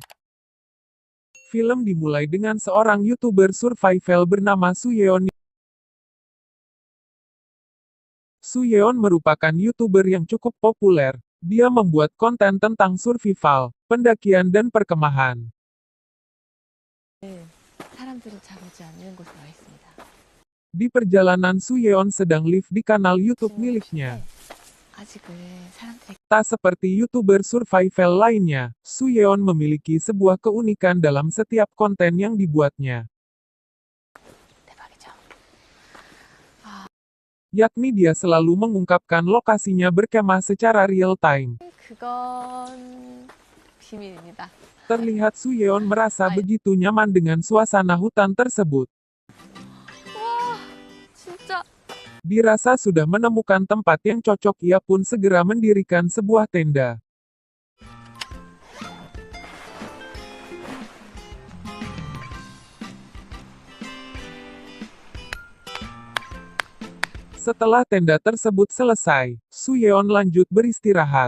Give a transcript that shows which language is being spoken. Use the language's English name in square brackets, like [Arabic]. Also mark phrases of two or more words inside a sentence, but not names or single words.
[Indonesian] Film dimulai dengan seorang YouTuber survival bernama Suyeon. Suyeon merupakan YouTuber yang cukup populer. Dia membuat konten tentang survival, pendakian dan perkemahan. [Korean] 사람들이 잘 오지 않는 곳에 와 있습니다. [Indonesian] Di perjalanan Suyeon sedang live di kanal YouTube miliknya. [Korean] 아직은 사람들이 [Indonesian] Tak seperti YouTuber survival lainnya, Suyeon memiliki sebuah keunikan dalam setiap konten yang dibuatnya. [Korean] 대박이죠. [Indonesian] Yakni dia selalu mengungkapkan lokasinya berkemah secara [English] real time. [Korean] 그건 비밀입니다. [Indonesian] Terlihat Suyeon merasa begitu nyaman dengan suasana hutan tersebut. [Korean] 와, 진짜 [Indonesian] Dirasa sudah menemukan tempat yang cocok, ia pun segera mendirikan sebuah tenda. Setelah tenda tersebut selesai, Suyeon lanjut beristirahat.